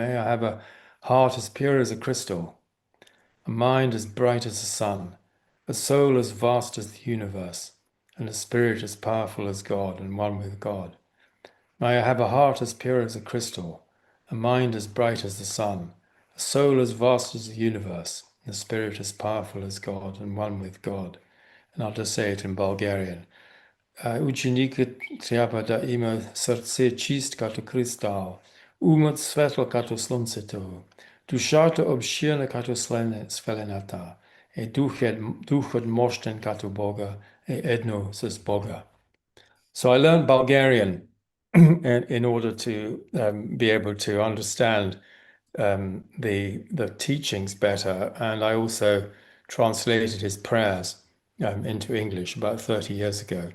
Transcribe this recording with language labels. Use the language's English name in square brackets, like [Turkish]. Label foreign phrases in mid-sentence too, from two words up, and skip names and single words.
[English] May I have a heart as pure as a crystal, a mind as bright as the sun, a soul as vast as the universe, and a spirit as powerful as God and one with God. May I have a heart as pure as a crystal, a mind as bright as the sun, a soul as vast as the universe, and a spirit as powerful as God and one with God. And I'll just say it in Bulgarian. [Bulgarian] Ученикът трябва да има сърце чист като кристал, умът светло като слънцето, Душата обширна като вселената, духът мощен като Бога, едно с Бога. [English] So I learned Bulgarian in order to be able to understand the teachings better, and I also translated his prayers into English about 30 years ago.